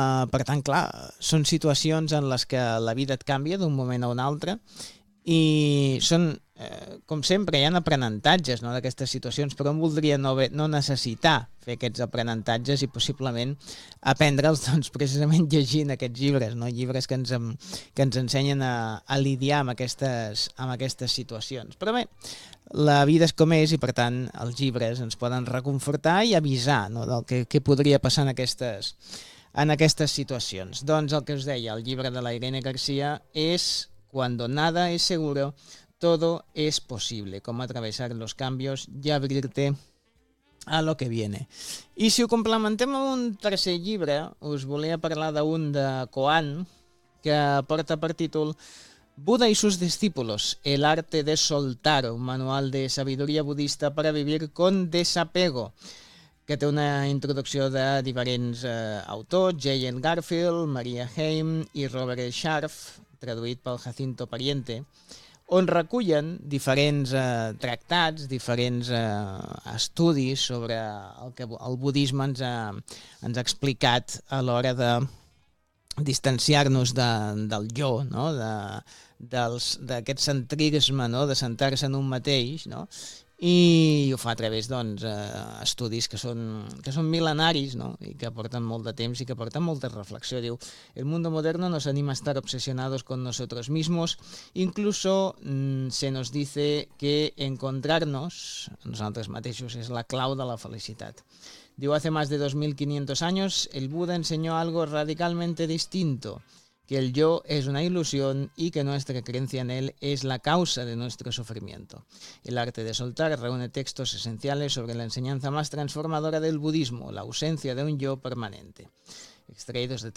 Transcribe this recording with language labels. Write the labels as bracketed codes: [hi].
[ca] Per tant, clar, són situacions en les que la vida et canvia d'un moment a un altre i són, com sempre, hi ha aprenentatges, no, d'aquestes situacions, però em voldria no necessitar fer aquests aprenentatges i possiblement aprendre'ls doncs, precisament llegint aquests llibres, no, llibres que ens ensenyen a lidiar amb aquestes situacions. Però bé, la vida és com és i, per tant, els llibres ens poden reconfortar i avisar, no, del que podria passar en aquestes situacions. Doncs el que us deia, el llibre de la Irene García és Cuando nada es seguro, todo es posible, com atravesar los cambios y abrirte a lo que viene. I si ho complementem amb un tercer llibre, us volia parlar d'un de Coan, que porta per títol Buda y sus discípulos, el arte de soltar, un manual de sabiduría budista para vivir con desapego, que té una introducció de diferents autors, Jayen Garfield, Maria Haim i Robert Scharf, traduït pel Jacinto Pariente, on recullen diferents tractats, diferents estudis sobre el que el budisme ens ha explicat a l'hora de distanciar-nos del jo, no? D'aquest centrisme, no? De centrar-se en un mateix, no? I ho fa a través d'estudis que són mil·lenaris, no? I que porten molt de temps i que porten molta reflexió. [es] Diu, el mundo moderno nos anima a estar obsesionados con nosotros mismos. Incluso se nos dice que encontrarnos [ca] a nosaltres mateixos és la clau de la felicitat. [es] Diu, hace más de 2.500 años el Buda enseñó algo radicalmente distinto, que el yo es una ilusión y que nuestra creencia en él es la causa de nuestro sufrimiento. El arte de soltar reúne textos esenciales sobre la enseñanza más transformadora del budismo, la ausencia de un yo permanente. Extraídos de